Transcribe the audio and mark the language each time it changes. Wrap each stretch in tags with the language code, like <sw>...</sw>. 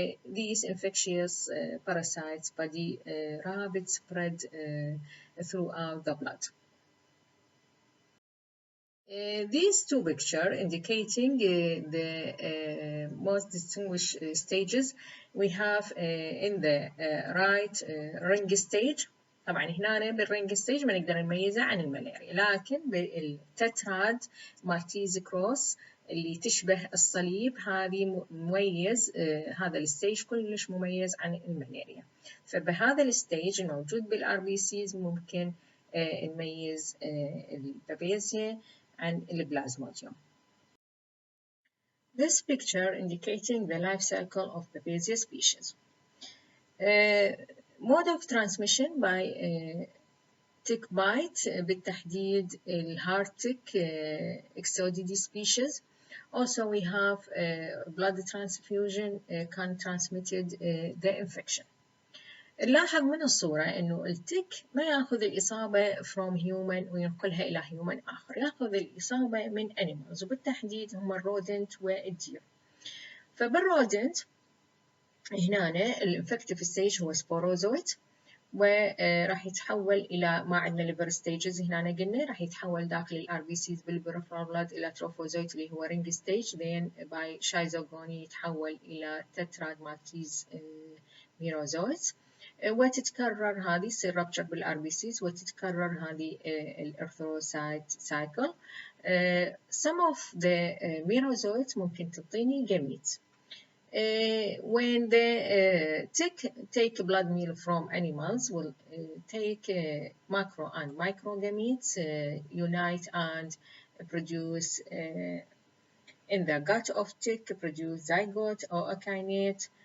<en>These infectious parasites body rapid spread throughout the blood. These two pictures indicating the most distinguished stages. We have in the right ring stage.</en> <ar>طبعا هنا بالرينج ستيج ما نقدر نميزه عن الملاريا، لكن بالتتراد مالتيز كروس اللي تشبه الصليب هذه مميز، هذا الستيج كلش مميز عن الملاريا. فبهذا الستيج الموجود بالار بي سيز ممكن نميز البابيزيا عن البلازموديوم.</ar> <en>This picture indicating the life cycle of Babesia species. Mode of transmission by tick bite</en> <ar>بالتحديد الهارت</ar> <en>tick Exodidae species. Also we have blood transfusion can transmitted the infection.</en> <ar>نلاحظ من الصورة إنه التك ما يأخذ الإصابة</ar> <en>from human</en> <ar>وينقلها إلى human آخر، يأخذ الإصابة من animals وبالتحديد هم الرودنت والدير. فبالرودنت هنا الانفكتيف ستيج هو سبوروزويت، وراح يتحول إلى ما عندنا ليفر ستيجز هنا قلنا راح يتحول داخل الار بي سيز بالبريفرال بلاد إلى تروفوزويت اللي هو رينج ستيج، then باي شايزوغوني يتحول إلى تتراد مالتيز ميروزويت، وتتكرر هذه يصير رابتشر بالار بي سيز وتتكرر هذه الارثروسايت سايكل.</ar> <en>some of the merozoites</en> <ar>ممكن تعطيني</ar> <en>gametes. When the tick take blood meal from animals, will take macro and micro gametes, unite and produce in the gut of tick, produce zygote or akinete,</en>